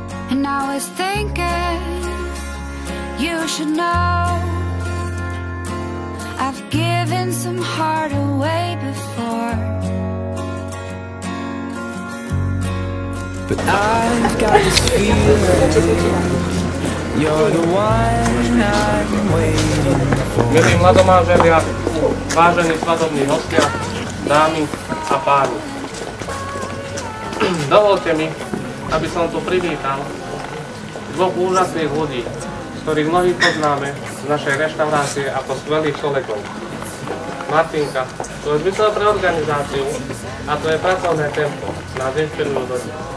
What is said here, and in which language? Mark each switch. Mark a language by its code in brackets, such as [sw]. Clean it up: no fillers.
[en] And I was thinking you should know I've given some heart away before. But I've got this feeling you're the one I'm waiting for. [sk] Milí mladomáželia, vážení svadobní hostia, dámy a páni. Dovolte mi, aby som tu privítal dvoch úžasných ľudí, z ktorých mnohí poznáme z našej reštaurácie ako skvelých kolegov. Martinka, to je zmysel pre organizáciu a to je pracovné tempo, nás inšpirujú do dňa.